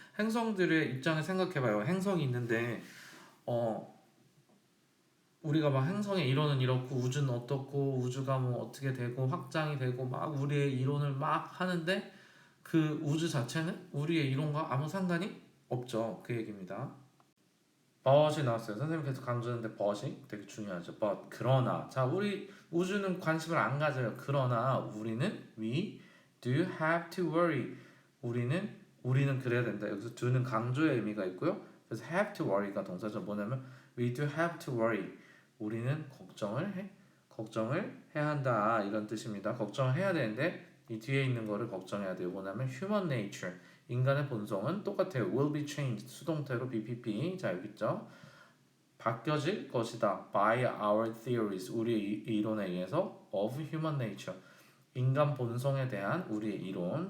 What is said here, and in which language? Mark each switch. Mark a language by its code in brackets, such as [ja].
[ko] 행성들의 입장을 생각해봐요. 행성이 있는데 우리가 막 행성의 이론은 이렇고 우주는 어떻고 우주가 뭐 어떻게 되고 확장이 되고 막 우리의 이론을 막 하는데 그 우주 자체는 우리의 이론과 아무 상관이 없죠. 그 얘기입니다. but 이 나왔어요. 선생님께서 강조했는데 but 이 되게 중요하죠. but 그러나 자 우리 우주는 관심을 안 가져요. [en] 그러나 우리는 we do have to worry. [ko] 우리는 그래야 된다. 여기서 do는 강조의 의미가 있고요. 그래서 have to worry 가 동사죠. 뭐냐면 we do have to worry. 우리는 걱정을 해야 한다 이런 뜻입니다. 걱정을 해야 되는데 이 뒤에 있는 거를 걱정해야 돼요. 뭐냐면 human nature 인간의 본성은 똑같아요. will be changed 수동태로 BPP 자 여기 있죠. 바뀌어질 것이다. by our theories 우리의 이론에 의해서 of human nature 인간 본성에 대한 우리의 이론.